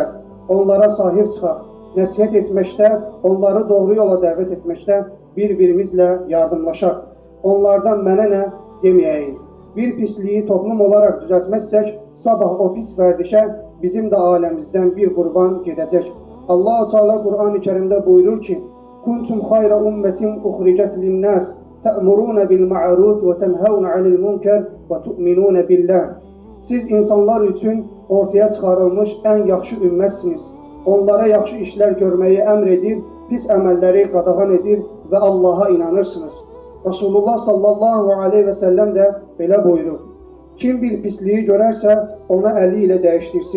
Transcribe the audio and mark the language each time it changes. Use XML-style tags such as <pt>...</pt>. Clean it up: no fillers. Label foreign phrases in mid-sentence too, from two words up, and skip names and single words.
<az>Onlara sahib çıxaq, nəsihət etməkdə, onları doğru yola dəvət etməkdə bir-birimizlə yardımlaşaq. Onlardan mənə nə deməyəyik. Bir pisliyi toplum olaraq düzəltməzsək, sabah o pis vərdişə bizim də aləmizdən bir qurban gedəcək. Allah-u Teala Quran-ı Kərimdə buyurur ki,</az> <ar>كنتم خير أمة أخرجت للناس تَأْمُرُونَ بِالْمَعَرُوفِ وَتَنْهَوْنَ عَنِ الْمُنْكَرِ وَتُؤْمِنُونَ بِاللّٰهِ</ar> <az>Siz insanlar üçün ortaya çıxarılmış ən yaxşı ümmətsiniz. Onlara yaxşı işlər görməyi əmr edir, pis əməlləri qadağan edir və Allaha inanırsınız. Rasulullah</az> <ar>صلى الله عليه وسلم</ar> <az>də belə buyurur. Kim bir pisliyi görərsə, ona əli ilə dəyişdirsin.</az>